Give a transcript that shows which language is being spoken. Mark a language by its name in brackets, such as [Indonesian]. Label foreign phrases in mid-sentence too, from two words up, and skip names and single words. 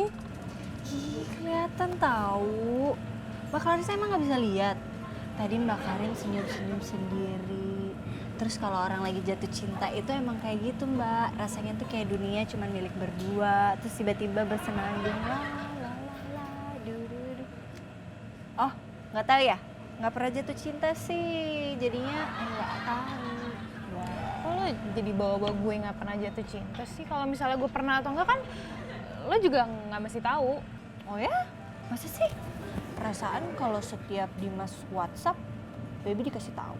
[Indonesian] Ih, kelihatan tahu. Mbak Karin saya emang nggak bisa lihat. Tadi Mbak Karin senyum-senyum sendiri. Terus kalau orang lagi jatuh cinta itu emang kayak gitu Mbak. Rasanya tuh kayak dunia cuma milik berdua. Terus tiba-tiba bersenandung la la la la du du du. Oh, nggak tahu ya? Nggak pernah jatuh cinta sih. Jadinya nggak tahu. Kok lo jadi bawa-bawa gue nggak pernah jatuh cinta sih? Kalau misalnya gue pernah atau enggak kan lo juga nggak mesti tahu. Oh ya? Masa sih? Perasaan kalau setiap Dimas WhatsApp, Baby dikasih tahu.